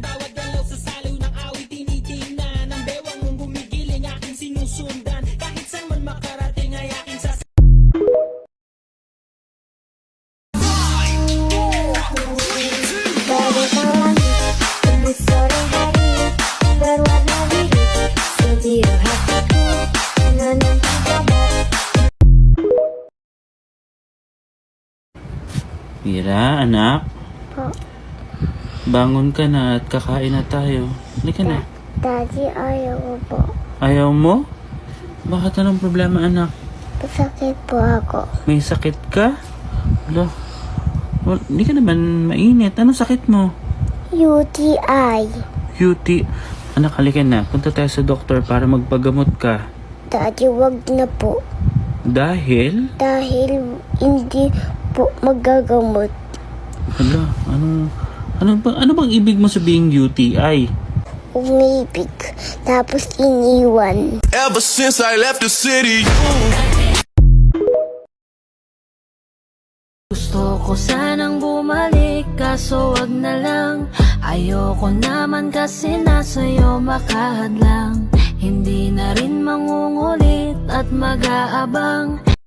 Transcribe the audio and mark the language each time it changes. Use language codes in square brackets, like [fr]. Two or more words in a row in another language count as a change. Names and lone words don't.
[tl] Bawat galaw sa saliw ng awit tinitingnan. Ang bewang mong gumigiling aking sinusundan. Kahit saan man makarating ay aking sas. Bago ka lang, gusto rin hari. [id] Berwarna biru, studio hatiku. Menanti kabar. [tl] Mira, anak. Po, Bangon ka na at kakain na tayo. Halika na. Daddy, ayaw ko po. Ayaw mo? Bakit anong problema, anak? Pasakit po ako. May sakit ka? Wala. Hindi ka naman mainit. Anong sakit mo? UTI. UT. Anak, halika na. Punta tayo sa doktor para magpagamot ka. Daddy, wag na po. Dahil? Dahil hindi po magagamot. Hala, ano bang ibig mo sabihing UTI? Umibig, tapos iniwan. [en] Ever since I left the city. [tl] Gusto ko sanang bumalik, kaso kaso wag na lang. Ayoko naman kasi nasa'yo makahadlang. Hindi na rin mangungulit at mag-aabang.